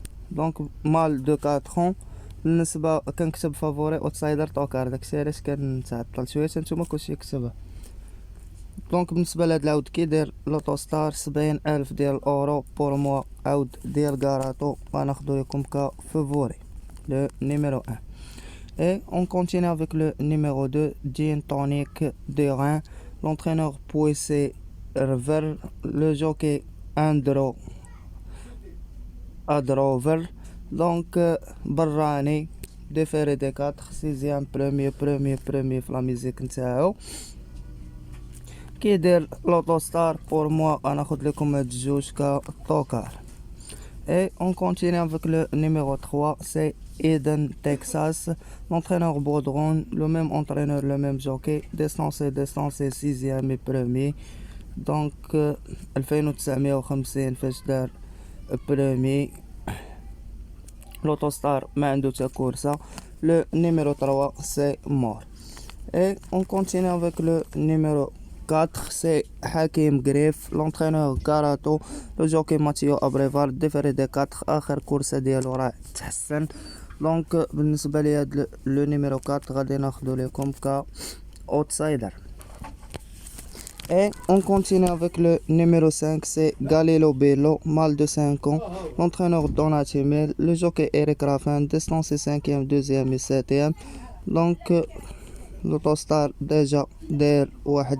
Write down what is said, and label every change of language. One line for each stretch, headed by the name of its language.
Arabic: دونك مال دو 4 ans. بالنسبه كنكتب فافوري اوتسايدر توكار، داكشي علاش كنتعطل شويه، نتوما كلشي كتبها. دونك بالنسبه لهاد العود كيدير لوتوستار 70,000 ديال الاورو بور موا. عود ديال كاراتو غناخدو لكم كفافوري لو نيميرو 1.
French: Et on continue avec le numéro 2, Gin Tonic de Rhin. L'entraîneur Pouessé Rever, le jockey Andro Adrover. Donc Barrani déféré des 4, 6e, premier
Arabic: في لا ميزيك نتاعو. كيدير لوتوستار بور موا غناخد لكم هاد الجوج كطوكار.
French: Et on continue avec le numéro 3, c'est Eden Texas. L'entraîneur Baudron, le même entraîneur, le même jockey. Distance 6e et premier. Donc 2950
Arabic: فاش دار
French: premier.
Arabic: لوتوستار ما عنده تا كورسة.
French: Le numéro 3, c'est mort. Et on continue avec le numéro 4, c'est Hakim Grif. L'entraîneur Garato, le jockey Mathieu Abreval. Déféré des 4,
Arabic: آخر كورسة ديالو راه تحسن. دونك بالنسبة لي هاد لو نيميرو 4 غادي ناخدو ليكم ك outsider.
French: Et on continue avec le numéro 5, c'est Galileo Bello, mâle de 5 ans. L'entraîneur Donati Mel, le jockey Eric Raffin. Distance 5e, 2e et 7e.
Arabic: Donc لوتوستار ديجا داير 1/5.